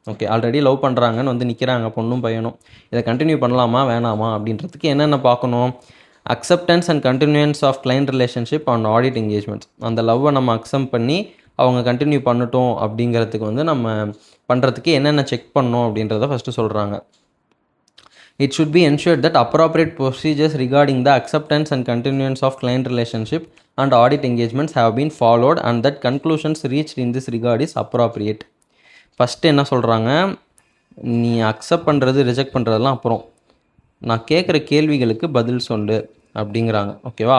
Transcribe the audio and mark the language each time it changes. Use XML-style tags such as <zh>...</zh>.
<ta>Okay, already love பண்ணுறாங்கன்னு வந்து நிற்கிறாங்க பொண்ணும் பையனும், இதை கண்டினியூ பண்ணலாமா வேணாமா அப்படின்றதுக்கு என்னென்ன பார்க்கணும், acceptance and continuance of client relationship and audit engagements. அந்த லவ்வை நம்ம அக்செப்ட் பண்ணி அவங்க கண்டினியூ பண்ணட்டும் அப்படிங்கிறதுக்கு வந்து நம்ம பண்ணுறதுக்கு என்னென்ன செக் பண்ணணும் அப்படின்றத ஃபஸ்ட்டு சொல்கிறாங்க.</ta> <en>It should be ensured that appropriate procedures regarding the acceptance and continuance of client relationship and audit engagements have been followed and that conclusions reached in this regard is appropriate.</en> <ta>First என்ன சொல்கிறாங்க, நீ accept பண்ணுறது reject பண்ணுறதெல்லாம் அப்புறம், நான் கேட்குற கேள்விகளுக்கு பதில் சொல்லு அப்படிங்கிறாங்க. ஓகேவா?</ta>